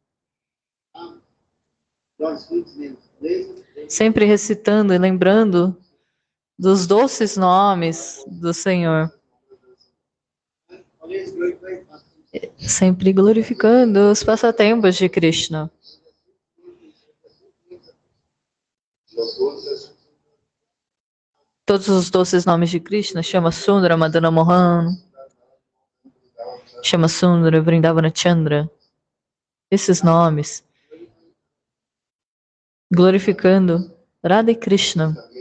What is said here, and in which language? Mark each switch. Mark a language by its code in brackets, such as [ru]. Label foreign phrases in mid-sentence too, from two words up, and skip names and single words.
[pt] Sempre recitando e lembrando dos doces nomes do Senhor. Sempre glorificando os passatempos de Krishna. Todos os doces nomes de Krishna, Shama Sundara, Madana Mohan, Shama Sundara, Vrindavana Chandra. Esses nomes, glorificando Radha e Krishna.